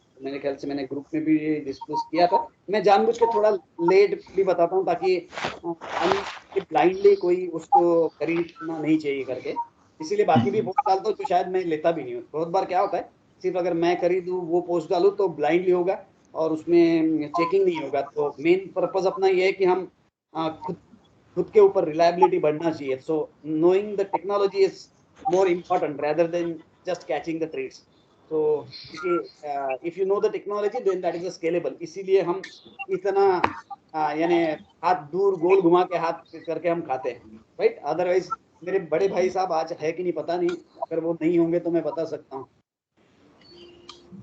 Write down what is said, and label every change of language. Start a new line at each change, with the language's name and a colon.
Hindi: मेरे ख्याल से मैंने ग्रुप में भी डिस्कस किया था. मैं जानबूझ के थोड़ा लेट भी बताता हूँ ताकि ब्लाइंडली कोई उसको खरीदना नहीं चाहिए करके, इसीलिए बाकी भी पोस्ट डालता हूँ तो शायद मैं लेता भी नहीं हूँ. बहुत बार क्या होता है, सिर्फ अगर मैं खरीदूँ वो पोस्ट डालूँ तो ब्लाइंडली होगा और उसमें चेकिंग नहीं होगा. तो मेन पर्पज अपना ये है कि हम खुद के ऊपर रिलायबिलिटी बढ़ना चाहिए.
English: So knowing the technology is more important rather than just catching the trades.
Hindi: तो
English: if you know the technology then that is scalable,
Hindi: इसीलिए हम इतना यानी हाथ दूर गोल घुमा के हाथ करके हम खाते हैं, राइट। अदरवाइज मेरे बड़े भाई साहब आज है कि नहीं पता नहीं, अगर वो नहीं होंगे तो मैं बता सकता हूँ।